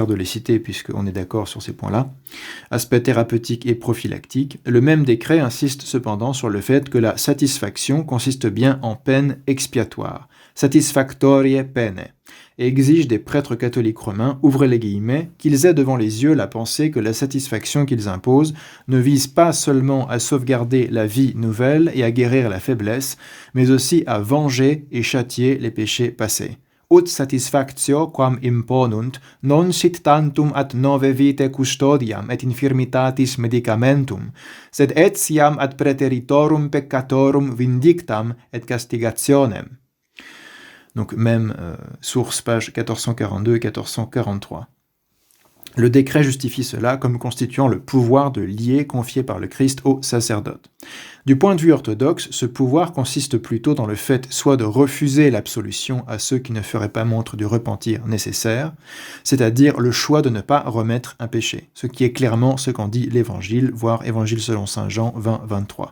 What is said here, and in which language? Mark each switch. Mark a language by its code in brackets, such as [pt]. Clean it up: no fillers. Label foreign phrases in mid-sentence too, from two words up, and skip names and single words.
[fr] de les citer puisqu'on est d'accord sur ces points-là, aspects thérapeutiques et prophylactiques, le même décret insiste cependant sur le fait que la satisfaction consiste bien en peine expiatoire, [la] satisfactorie pene, [fr] et exige des prêtres catholiques romains, ouvrez les guillemets, qu'ils aient devant les yeux la pensée que la satisfaction qu'ils imposent ne vise pas seulement à sauvegarder la vie nouvelle et à guérir la faiblesse, mais aussi à venger et châtier les péchés passés. [la] ut satisfactio quam imponunt, non sit tantum ad nove vitae custodiam et infirmitatis medicamentum, sed etiam ad praeteritorum peccatorum vindictam et castigationem. [fr] Donc même source, page 1442 et 1443. Le décret justifie cela comme constituant le pouvoir de lier confié par le Christ au sacerdote. Du point de vue orthodoxe, ce pouvoir consiste plutôt dans le fait soit de refuser l'absolution à ceux qui ne feraient pas montre du repentir nécessaire, c'est-à-dire le choix de ne pas remettre un péché, ce qui est clairement ce qu'en dit l'Évangile, voire Évangile selon saint Jean 20-23.